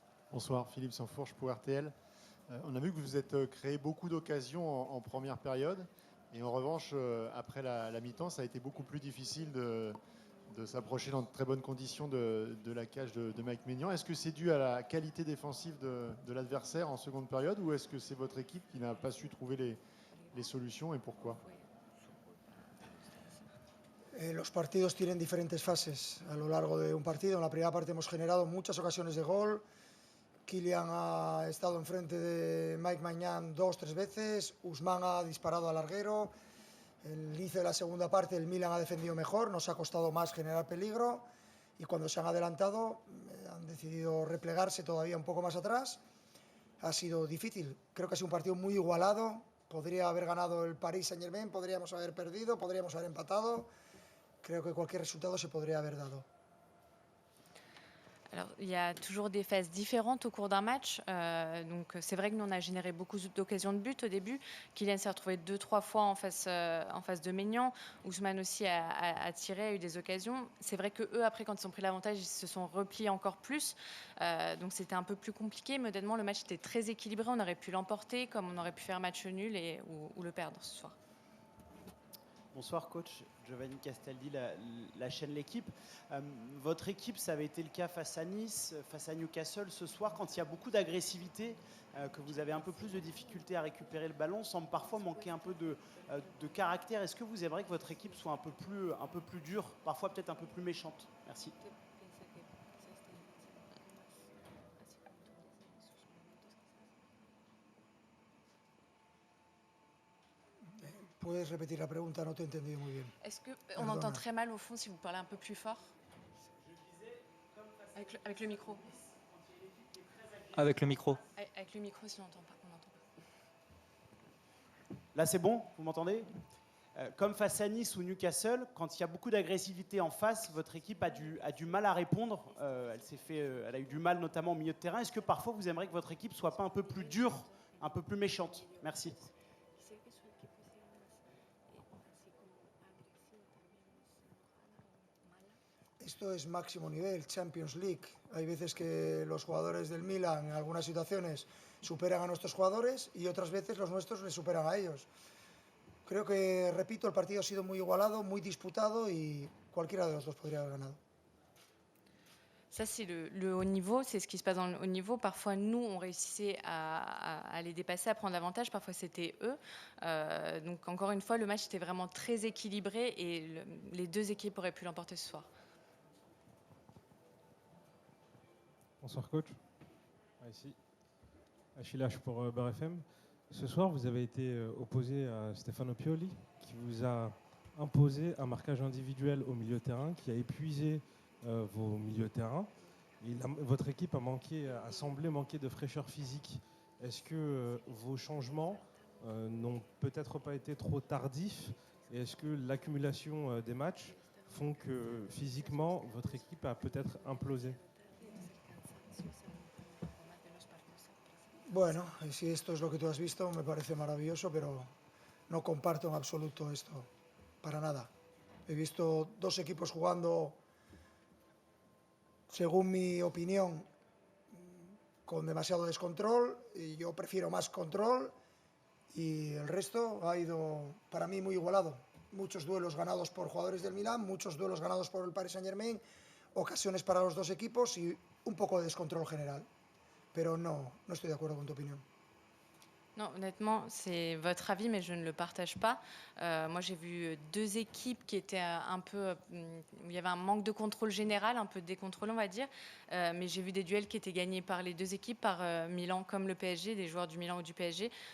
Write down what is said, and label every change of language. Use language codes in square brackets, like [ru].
[fr] Bonsoir, Philippe Sansfourche pour RTL. On a vu que vous êtes créé beaucoup d'occasions en première période, et en revanche, après la mi-temps, ça a été beaucoup plus difficile de s'approcher dans de très bonnes conditions de la cage de Mike Maignan. Est-ce que c'est dû à la qualité défensive de l'adversaire en seconde période, ou est-ce que c'est votre équipe qui n'a pas su trouver les solutions, et pourquoi? [es] Los partidos tienen diferentes fases a lo largo de un partido. En la primera parte hemos generado muchas ocasiones de gol. Kylian ha estado enfrente de Mike Maignan 2-3 veces. Ousmane ha disparado al larguero. El inicio de la segunda parte el Milan ha defendido mejor, nos ha costado más generar peligro, y cuando se han adelantado han decidido replegarse todavía un poco más atrás. Ha sido difícil, creo que ha sido un partido muy igualado. Podría haber ganado el Paris Saint-Germain, podríamos haber perdido, podríamos haber empatado. Creo que cualquier resultado se podría haber dado. [fr] Alors, il y a toujours des phases différentes au cours d'un match. Donc, c'est vrai que nous, on a généré beaucoup d'occasions de but au début. Kylian s'est retrouvé 2-3 fois en face de Maignan. Ousmane aussi a tiré, a eu des occasions. C'est vrai qu'eux, après, quand ils ont pris l'avantage, ils se sont repliés encore plus. Donc, c'était un peu plus compliqué. Mais honnêtement, le match était très équilibré. On aurait pu l'emporter, comme on aurait pu faire match nul ou le perdre ce soir. Bonsoir coach, Giovanni Castaldi, la chaîne L'Équipe. Votre équipe, ça avait été le cas face à Nice, face à Newcastle. Ce soir, quand il y a beaucoup d'agressivité, que vous avez un peu plus de difficulté à récupérer le ballon, semble parfois manquer un peu de caractère. Est-ce que vous aimeriez que votre équipe soit un peu plus dure, parfois peut-être un peu plus méchante? Merci. [es] ¿Puedes repetir la pregunta? No te he entendido muy bien. [fr] Est-ce qu'on entend très mal au fond si vous parlez un peu plus fort? Avec le micro. Avec le micro. Avec le micro, si on n'entend pas. Là, c'est bon? Vous m'entendez? Comme face à Nice ou Newcastle, quand il y a beaucoup d'agressivité en face, votre équipe a du mal à répondre. Elle a eu du mal notamment au milieu de terrain. Est-ce que parfois vous aimeriez que votre équipe soit pas un peu plus dure, un peu plus méchante? Merci. [es] Esto es máximo nivel, Champions League. Hay veces que los jugadores del Milan en algunas situaciones superan a nuestros jugadores y otras veces los nuestros les superan a ellos. Creo que, repito, el partido ha sido muy igualado, muy disputado y cualquiera de los dos podría haber ganado. [fr] Ça, c'est le haut niveau, c'est ce qui se passe dans le haut niveau. Parfois, nous, on réussissait à les dépasser, à prendre l'avantage. Parfois, c'était eux. Donc, encore une fois, le match était vraiment très équilibré et les deux équipes auraient pu l'emporter ce soir. Bonsoir coach. Ici, Achille H pour Beurre FM. Ce soir, vous avez été opposé à Stefano Pioli, qui vous a imposé un marquage individuel au milieu de terrain, qui a épuisé vos milieux de terrain. Votre équipe a semblé manquer de fraîcheur physique. Est-ce que vos changements n'ont peut-être pas été trop tardifs? Et est-ce que l'accumulation des matchs font que physiquement, votre équipe a peut-être implosé? [es] Bueno, si esto es lo que tú has visto, me parece maravilloso, pero no comparto en absoluto esto, para nada. He visto dos equipos jugando, según mi opinión, con demasiado descontrol, y yo prefiero más control, y el resto ha ido, para mí, muy igualado. Muchos duelos ganados por jugadores del Milán, muchos duelos ganados por el Paris Saint-Germain, ocasiones para los dos equipos y un poco de descontrol general. Pero no estoy de acuerdo con tu opinión. [fr] Non, honnêtement, c'est votre avis, mais je ne le partage pas. Moi, j'ai vu deux équipes qui étaient un peu... où il y avait un manque de contrôle général, un peu de décontrôle, on va dire. Mais j'ai vu des duels qui étaient gagnés par les deux équipes, par Milan comme le PSG, des joueurs du Milan ou du PSG.